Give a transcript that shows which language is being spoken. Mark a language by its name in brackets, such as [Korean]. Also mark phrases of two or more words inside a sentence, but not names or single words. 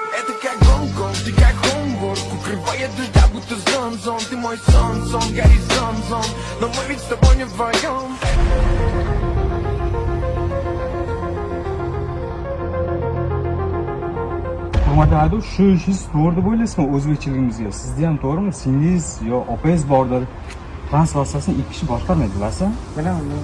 [Russian] Ты как гонконг, ты как Хомбург. Укрывает дождя, будто зон. Ты мой сон, горизонт. Но мы ведь с тобой не вдвоем. [Uzbek] Hurmatli shu ishingiz to'g'ri deb o'ylaysizmi o'zbekchiligimizga? Sizda ham to'g'rimi? Singiz yo opangiz bordir. Transport vositasini ikki kishi boshqarmaydi, bilasizmi? Bilaman.